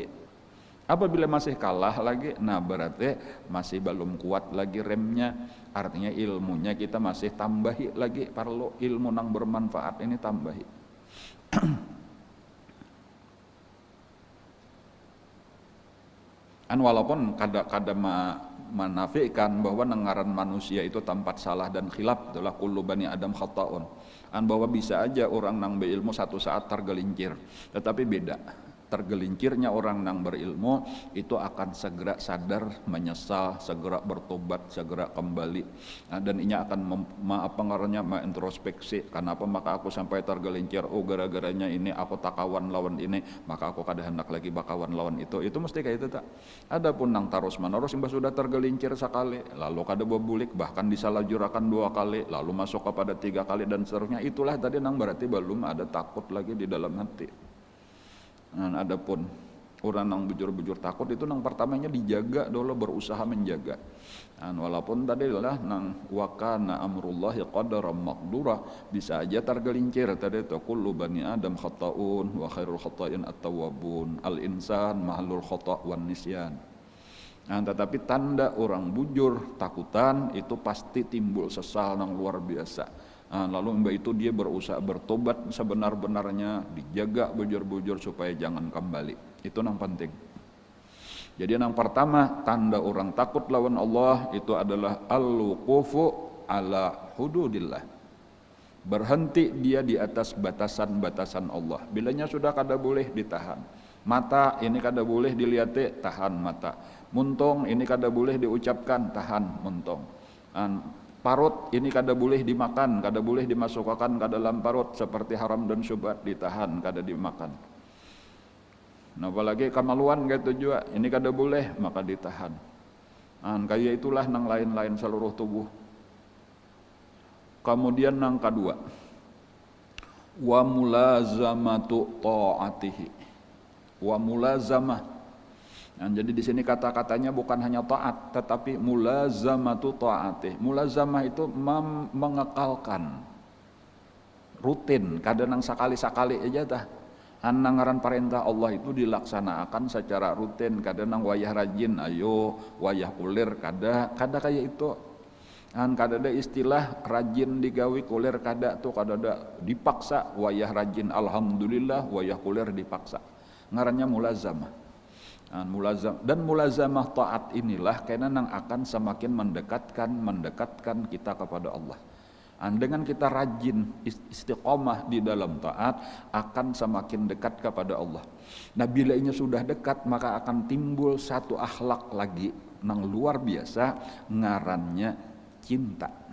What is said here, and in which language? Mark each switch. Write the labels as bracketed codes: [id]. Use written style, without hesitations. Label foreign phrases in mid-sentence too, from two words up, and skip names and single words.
[bjn] Apabila masih kalah lagi, nah berarti masih belum kuat lagi remnya, artinya ilmunya kita masih tambahi lagi, perlu ilmu nang bermanfaat ini tambahi. Walaupun kada menafikan bahwa nengaran manusia itu tempat salah dan khilaf, itulah [ar] كل بني آدم خطاء, [bjn] bahwa bisa aja orang nang berilmu satu saat tergelincir, tetapi beda. Tergelincirnya orang nang berilmu itu akan segera sadar, menyesal, segera bertobat, segera kembali, dan ini akan pengaruhnya introspeksi, kenapa maka aku sampai tergelincir, oh gara-garanya ini aku takawan lawan ini, maka aku kada hendak lagi bakawan lawan itu mesti kayak itu tak. Adapun nang terus menerus imbas sudah tergelincir sekali, lalu kada bebulik, bahkan disalahjurakan 2 kali, lalu masuk kepada 3 kali dan seterusnya, itulah tadi nang berarti belum ada takut lagi di dalam hati. Adapun Orang nang bujur-bujur takut itu nang pertamanya dijaga dulu, berusaha menjaga. Walaupun tadi lah nang [ar] وكان أمر الله قدرا مقدورا, [bjn] bisa aja tergelincir tadi itu [ar] كل بني آدم خطاء وخير الخطائين التوابون الإنسان محل الخطأ والنسيان. [bjn] Tetapi tanda orang bujur takutan itu pasti timbul sesal nang luar biasa. Lalu mbak itu dia berusaha bertobat sebenar-benarnya, dijaga bujur-bujur supaya jangan kembali. [id] Itu yang penting. Jadi yang pertama tanda orang takut lawan Allah itu adalah [ar] الوقوف على حدود الله. [id] Berhenti dia di atas batasan-batasan Allah. [bjn] Bilanya sudah kada boleh ditahan. Mata ini kada boleh dilihat, tahan mata. Muntung ini kada boleh diucapkan, tahan muntung. Parut ini kada boleh dimakan, kada boleh dimasukkan ke dalam parut seperti haram dan syubhat, ditahan, kada dimakan. Nah, apalagi kamaluan gitu juga, ini kada boleh, maka ditahan. Kayak itulah nang lain-lain seluruh tubuh. Kemudian nang kedua, [ar] وملازمة طاعته. وملازمة. [id] Jadi di sini kata-katanya bukan hanya taat, tetapi [ar] ملازمة طاعته. [bjn] Mulazamah itu mengekalkan, rutin, kadang sakali-sakali aja dah. Anangaran perintah Allah itu dilaksanakan secara rutin, kadang wayah rajin, ayo wayah kulir, kada kayak itu. Kada ada istilah rajin digawi kulir kada tuh, kada ada dipaksa wayah rajin, alhamdulillah wayah kulir dipaksa. Ngarannya mulazamah. [id] Dan mulazamah taat inilah karena yang akan semakin mendekatkan kita kepada Allah. Dengan kita rajin istiqomah di dalam taat akan semakin dekat kepada Allah. [bjn] Nah, bila ini sudah dekat maka akan timbul satu akhlak lagi yang luar biasa, ngarannya cinta.